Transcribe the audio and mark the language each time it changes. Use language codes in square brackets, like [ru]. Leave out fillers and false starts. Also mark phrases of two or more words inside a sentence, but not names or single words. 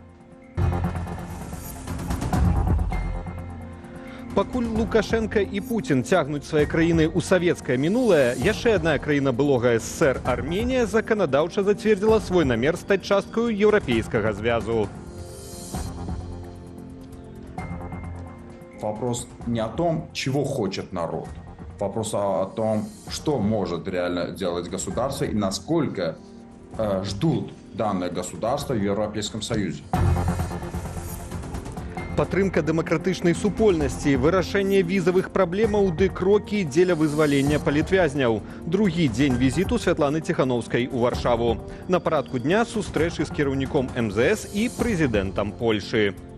[be] Пакуль Лукашенко і Путін цягнуць свае краіны ў савецкае мінулае, яшчэ адна краіна былога СССР Арменія заканадаўча зацвердзіла свой намер стаць часткаю еўрапейскага звязу. [ru] Вопрос не о том, чего хочет народ. Вопрос о том, что может реально делать государство и насколько ждут данное государство в Европейском Союзе. [be] Падтрымка дэмакратычнай супольнасці, вырашэнне візавых праблемаў ды крокі дзеля вызвалення палітвязняў. Другі дзень візіту Святланы Ціхановскай у Варшаву. На парадку дня сустрэчы з кіраўніком МЗС і прэзідэнтам Польшы.